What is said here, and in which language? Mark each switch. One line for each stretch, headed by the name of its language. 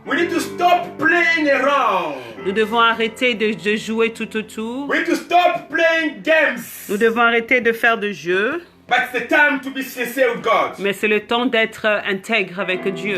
English: We need to stop playing around.
French: Nous devons arrêter de jouer tout autour.
English: We need to stop playing games.
French: Nous devons arrêter de faire de jeux.
English: But it's the time to be sincere with God.
French: Mais c'est le temps d'être intègre avec Dieu.